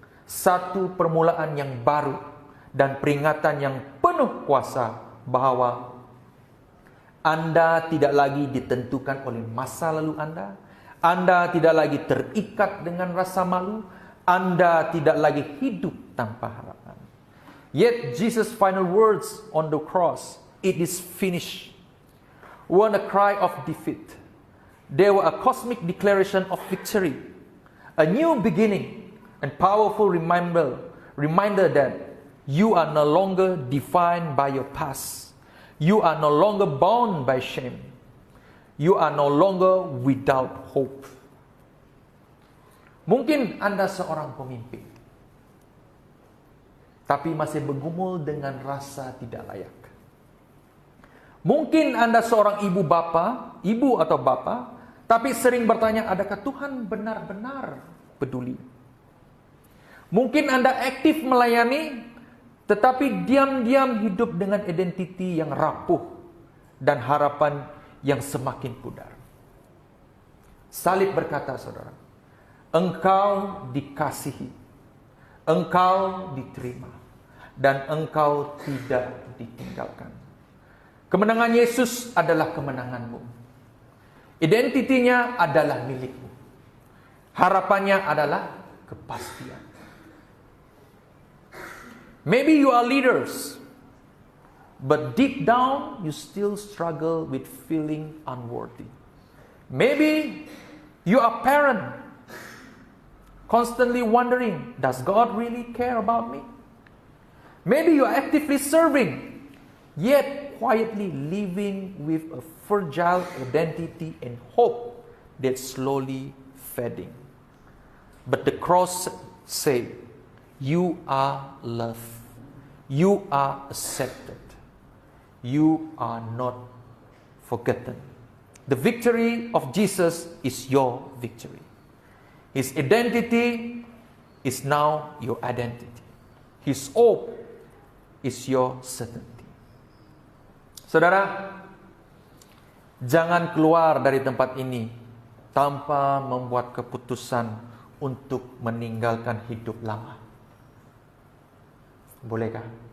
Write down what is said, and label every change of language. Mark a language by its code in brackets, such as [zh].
[ms] Satu permulaan yang baru dan peringatan yang penuh kuasa bahwa Anda tidak lagi ditentukan oleh masa lalu Anda. Anda tidak lagi terikat dengan rasa malu. Anda tidak lagi hidup tanpa harapan. [en] Yet Jesus' final words on the cross, it is finished, weren't a cry of defeat. They were a cosmic declaration of victory, a new beginning, and powerful reminder that you are no longer defined by your past. You are no longer bound by shame. You are no longer without hope. [ms] Mungkin Anda seorang pemimpin, tapi masih bergumul dengan rasa tidak layak. Mungkin Anda seorang ibu atau bapa, tapi sering bertanya, adakah Tuhan benar-benar peduli? Mungkin Anda aktif melayani, tetapi diam-diam hidup dengan identiti yang rapuh dan harapan yang semakin pudar. Salib berkata, saudara, engkau dikasihi, engkau diterima, dan engkau tidak ditinggalkan. Kemenangan Yesus adalah kemenanganmu. Identitinya adalah milikmu. Harapannya adalah kepastian. [en] Maybe you are leaders, but deep down you still struggle with feeling unworthy. Maybe you are a parent, constantly wondering, does God really care about me? Maybe you are actively serving, yet quietly living with a fragile identity and hope that's slowly fading. But the cross says, you are loved. You are accepted. You are not forgotten. The victory of Jesus is your victory. His identity is now your identity. His hope is your certainty. [ms] Saudara, jangan keluar dari tempat ini tanpa membuat keputusan untuk meninggalkan hidup lama. Bolehkah?